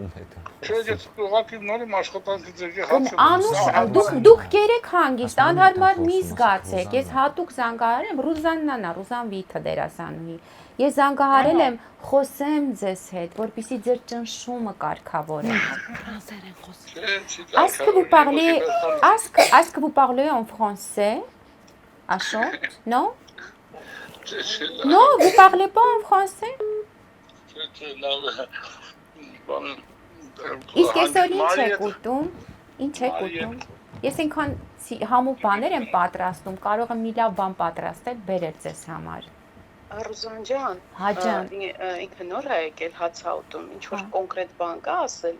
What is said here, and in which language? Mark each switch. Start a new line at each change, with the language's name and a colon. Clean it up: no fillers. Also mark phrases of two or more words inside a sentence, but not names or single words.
Armenian: Չէ, ես ուղղակի նոր եմ աշխատանքի ձեր Անուշ, դուք կերեք հանգիստ, անհարմար մի զգացեք։ Ես հատուկ զանգահարել եմ Ռուզաննան, Ռուզան Վիթը դերասանուհի։ Ես զանգահարել եմ խոսեմ ձեզ հետ, որպեսզի ձեր ճնշումը կարգավորեմ։
French: Est-ce que vous parlez en français? Աշոտ? Non? Non, vous parlez pas en français?
Armenian: Իսկ այսօր ինչ եք ուտում? Ինչ եք ուտում? Ես ինքան համու բաներ եմ պատրաստում, կարող եմ մի լավ բան պատրաստել, բերել ձեզ համար։ Ռուզան ջան, Հա ջան։ ինքը նոր է եկել հացա ուտում, ինչ որ կոնկրետ բան կա ասելու։